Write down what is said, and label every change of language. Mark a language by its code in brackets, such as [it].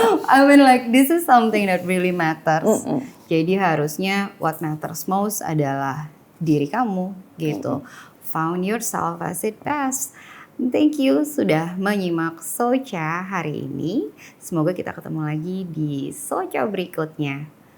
[en] I mean like this is something that really matters. [id] Jadi harusnya [en] what matters most [id] adalah diri kamu gitu. [en] Found yourself as it best. Thank you [id] sudah menyimak Socha hari ini. Semoga kita ketemu lagi di Socha berikutnya.